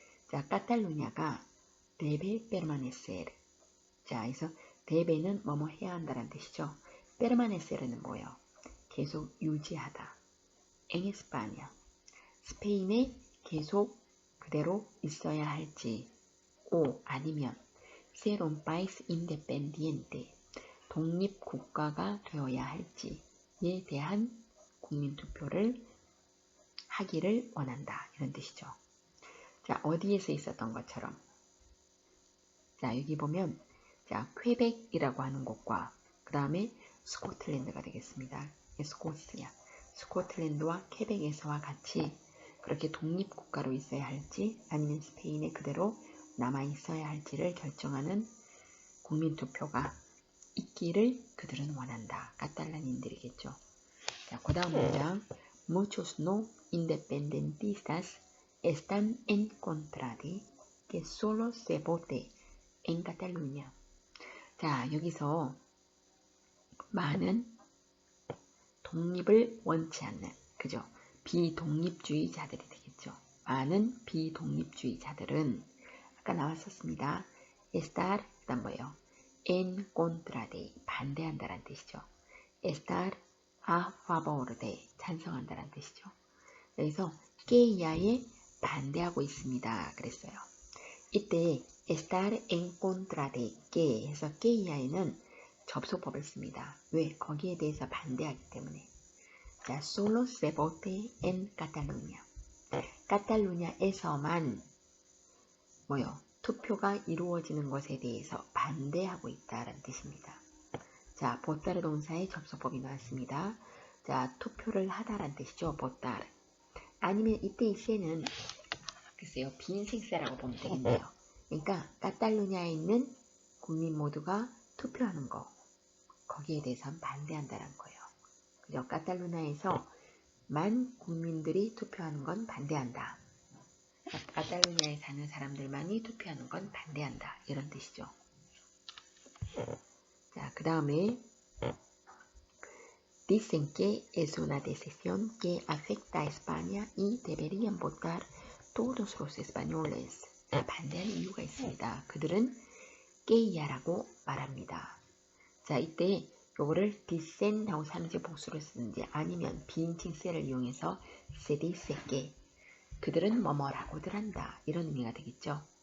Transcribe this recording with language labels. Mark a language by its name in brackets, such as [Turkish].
[Korean] 자, 카탈루냐가 [Spanish] debe permanecer. [Korean] 자, 여기서 debe는 뭐뭐 해야 한다는 뜻이죠. permanecer는 뭐예요? 계속 유지하다. [Spanish] en España. [Korean] 스페인에 계속 그대로 있어야 할지. [Spanish] o 아니면 ser un país independiente. [Korean] 독립국가가 되어야 할지에 대한 국민투표를 하기를 원한다. 이런 뜻이죠. 자, 어디에서 있었던 것처럼. 자, 여기 보면 자, 퀘벡이라고 하는 곳과 그 다음에 스코틀랜드가 되겠습니다. 스코시아. 스코틀랜드와 퀘벡에서와 같이 그렇게 독립국가로 있어야 할지 아니면 스페인에 그대로 남아있어야 할지를 결정하는 국민투표가 있기를 그들은 원한다. 카탈란인들이겠죠. 자, 그 다음 문장. [Spanish] Muchos no independentistas están en contra de que solo se vote en Cataluña. [Korean] 자, 여기서 많은 독립을 원치 않는, 그죠? 비독립주의자들이 되겠죠. 많은 비독립주의자들은 아까 나왔었습니다. estar, 그다음 뭐예요? [Spanish] en contra de, [Korean] 반대한다라는 뜻이죠. [Spanish] estar a favor de, [Korean] 찬성한다라는 뜻이죠. 여기서 que야에 반대하고 있습니다. 그랬어요. 이때 [Spanish] estar en contra de que [Korean] 해서 que야에는 접속법을 씁니다. 왜? 거기에 대해서 반대하기 때문에. [Spanish] 자, solo se vote en Cataluña. [Korean] 카탈루냐에서만 뭐요? 투표가 이루어지는 것에 대해서 반대하고 있다라는 뜻입니다. 자, 보따르 동사의 접속법이 나왔습니다. 자, 투표를 하다라는 뜻이죠. 보따르. 아니면 이때 이 세는 글쎄요, 빈생세라고 보면 되겠네요. 그러니까 카탈루냐에 있는 국민 모두가 투표하는 거, 거기에 대해서는 반대한다는 거예요. 그죠? 카탈루냐에서만 국민들이 투표하는 건 반대한다. 카탈루냐에 사는 사람들만이 투표하는 건 반대한다. 이런 뜻이죠. 자, 그 다음에 [Spanish] Dicen que es una decisión que afecta a España y deberían votar todos los españoles. [Korean] 자, 반대하는 이유가 있습니다. 그들은 que야라고 말합니다. 자, 이때 요거를 dicen 하고 삼지 복수를 쓰는지 아니면 비인칭세를 이용해서 [Spanish] se dice que [Korean] 그들은 뭐뭐라고들 한다. 이런 의미가 되겠죠.